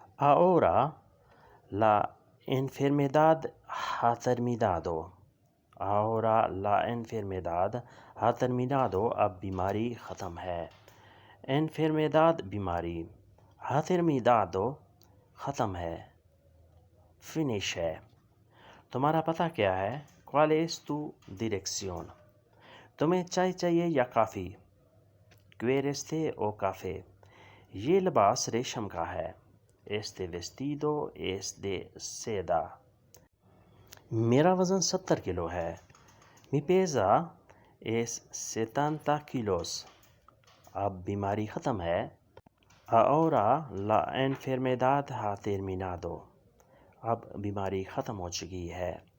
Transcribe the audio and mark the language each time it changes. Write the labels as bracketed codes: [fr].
[es] Ahora la enfermedad ha terminado। Ahora la enfermedad ha terminado। [hi] अब बीमारी ख़त्म है। Enfermedad बीमारी। Ha terminado ख़त्म है, फिनिश है। तुम्हारा पता क्या है? [es] ¿Cuál es tu dirección? [hi] तुम्हें चाय चाहिए या काफ़ी? [es] ¿Quieres té o café? [hi] ये लिबास रेशम का है। [es] Este vestido es de seda। [hi] मेरा वज़न 70 किलो है। [es] Mi pesa es 70 kilos। [hi] अब बीमारी ख़त्म है। [es] Ahora la enfermedad ha terminado। [hi] अब बीमारी ख़त्म हो चुकी है।